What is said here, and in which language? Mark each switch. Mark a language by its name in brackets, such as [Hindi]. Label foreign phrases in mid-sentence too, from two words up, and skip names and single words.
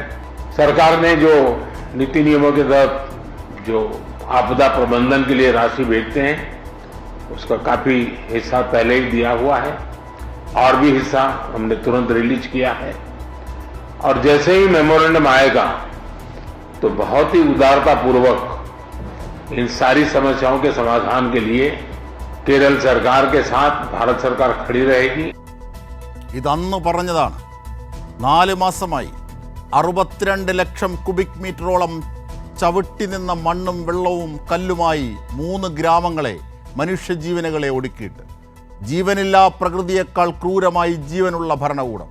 [Hindi] सरकार ने जो नीति नियमों के तहत जो आपदा प्रबंधन के लिए राशि भेजते हैं उसका काफी हिस्सा पहले ही दिया हुआ है और भी हिस्सा हमने तुरंत रिलीज किया है। और जैसे ही मेमोरेंडम आएगा तो बहुत ही उदारता पूर्वक इन सारी समस्याओं के समाधान के लिए केरल सरकार के साथ भारत सरकार खड़ी रहेगी। [Malayalam] ഇതന്ന് പറഞ്ഞതാണ്. 4 മാസമായി 62 ലക്ഷം ക്യൂബിക് മീറ്ററോളം ചവിട്ടി നിന്ന മണ്ണും വെള്ളവും കല്ലുമായി 3 ഗ്രാമങ്ങളെ, മനുഷ്യജീവനുകളെ ഒടുക്കിയിട്ട്. ജീവനില്ലാ പ്രകൃതിയേക്കാൾ ക്രൂരമായി ജീവനുള്ള ഭരണകൂടം.